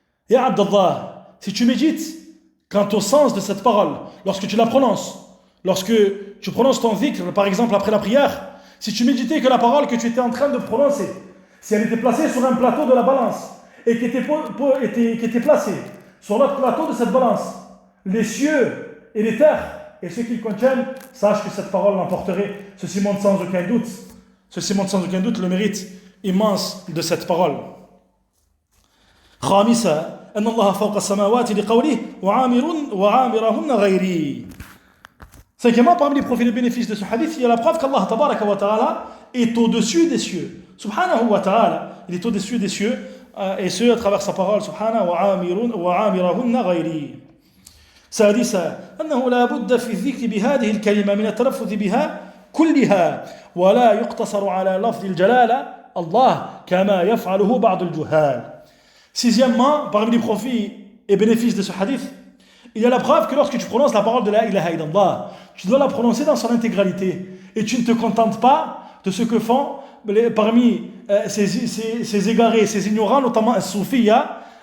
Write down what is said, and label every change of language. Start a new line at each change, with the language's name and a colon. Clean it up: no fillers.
French: Ya Abdallah, si tu médites quant au sens de cette parole, lorsque tu la prononces, lorsque tu prononces ton dhikr, par exemple après la prière, si tu méditais que la parole que tu étais en train de prononcer, si elle était placée sur un plateau de la balance et qui était placée sur l'autre plateau de cette balance, les cieux et les terres et ce qu'ils contiennent, sache que cette parole l'emporterait. Ceci montre sans aucun doute le mérite immense de cette parole.
Arabic: خامسا أن الله فوق السماوات لقوله وعامرهن غيري.
French: Cinquièmement, parmi les profits et les bénéfices de ce hadith, il y a la preuve qu'Allah tabaraka wa ta'ala est au-dessus des cieux. Subhanahu wa ta'ala, il est au-dessus des cieux, et ce à travers sa parole, subhanahu
Arabic: wa amirahunna ghayri. سادسا أنه لا بد في الذكر بهذه الكلمة من التلفظ بها كلها ولا يقتصر على لفظ الجلالة الله كما يفعله بعض الجهال.
French: Sixièmement, parmi les profits et bénéfices de ce hadith, il y a la preuve que lorsque tu prononces la parole de la ilaha illallah, tu dois la prononcer dans son intégralité. Et tu ne te contentes pas de ce que font parmi ces égarés, ces ignorants, notamment as-soufiyya.